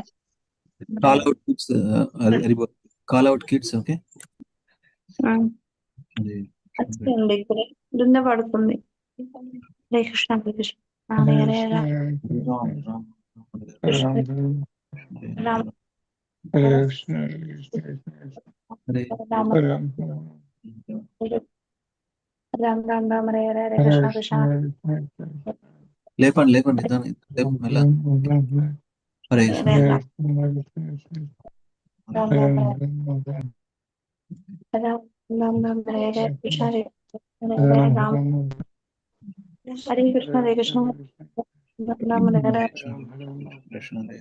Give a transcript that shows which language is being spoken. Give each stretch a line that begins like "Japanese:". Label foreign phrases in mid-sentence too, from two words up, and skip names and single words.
English: Call out kids, call out kids, okay?
Telugu: వచ్చింది ఇప్పుడే దున్న పడుతుంది
Sanskrit: హరే కృష్ణ హరే కృష్ణ హరే హరే కృష్ణ రామ రామ రామ రామ రామ హరే హరే హరే కృష్ణ కృష్ణ
Telugu: లేపండి లేపండి మెల్ల హరే
Sanskrit: హరే రామ రామ రామ రామ రామ హరే హరే కృష్ణ హరే హరే రామ హరే కృష్ణ రామ హరే హరే కృష్ణ